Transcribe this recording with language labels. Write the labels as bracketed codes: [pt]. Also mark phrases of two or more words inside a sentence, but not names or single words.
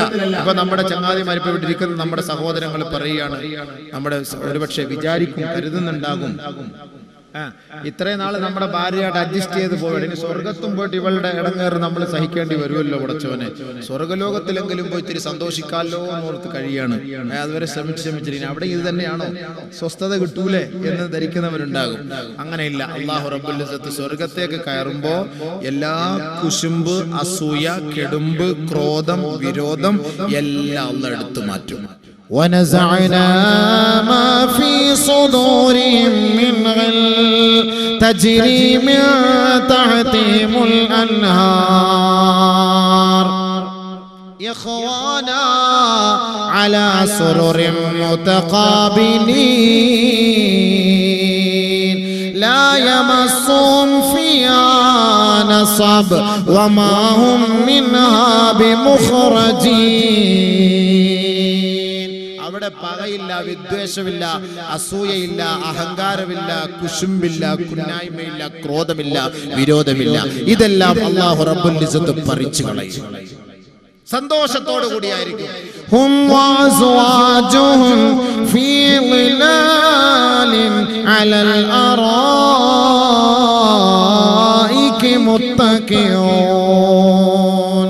[ml] ഇപ്പൊ നമ്മുടെ ചങ്ങാതിമാരിപ്പോ വിട്ടിരിക്കുന്ന നമ്മുടെ സഹോദരങ്ങൾ പറയുകയാണ്, നമ്മുടെ ഒരുപക്ഷെ വിചാരിക്കും, കരുതുന്നുണ്ടാകും, ഇത്രയും നാള് നമ്മുടെ ഭാര്യയായിട്ട് അഡ്ജസ്റ്റ് ചെയ്ത് പോയി, ഇനി സ്വർഗത്തും പോയിട്ട് ഇവളുടെ ഇടങ്ങേറ് നമ്മൾ സഹിക്കേണ്ടി വരുമല്ലോ ഉടച്ചവനെ, സ്വർഗലോകത്തിലെങ്കിലും പോയി ഇത്തിരി സന്തോഷിക്കാമല്ലോ എന്നോർത്ത് കഴിയാണ്. അതുവരെ ശ്രമിച്ചിരിക്കും, അവിടെ ഇത് തന്നെയാണോ, സ്വസ്ഥത കിട്ടൂലേ എന്ന് ധരിക്കുന്നവരുണ്ടാകും. അങ്ങനെയില്ല. അല്ലാഹു [ar] رب العزة [ml] സ്വർഗത്തേക്ക് കയറുമ്പോ എല്ലാ കുശുമ്പ്, അസൂയ, കെടുമ്പ്, ക്രോധം, വിരോധം എല്ലാം അല്ലാഹു എടുത്തു മാറ്റും. [ar] ونزعنا ما في صدورهم من غل تجري من تحتهم الأنهار إخوانا على سرر متقابلين لا يمسهم فيها نصب وما هم منها بمخرجين. [ml] അവിടെ പകയില്ല, വിദ്വേഷമില്ല, അസൂയയില്ല, അഹങ്കാരമില്ല, കുശുമ്പില്ല, കുന്നായ്മയില്ല, ക്രോധമില്ല, വിരോധമില്ല. ഇതെല്ലാം അല്ലാഹു [ar] رب العزة [ml] പറിച്ചു കളയും. സന്തോഷത്തോടു കൂടിയായിരിക്കും. [ar] هم وأزواجهم في ظلال على الأرائك متكئون.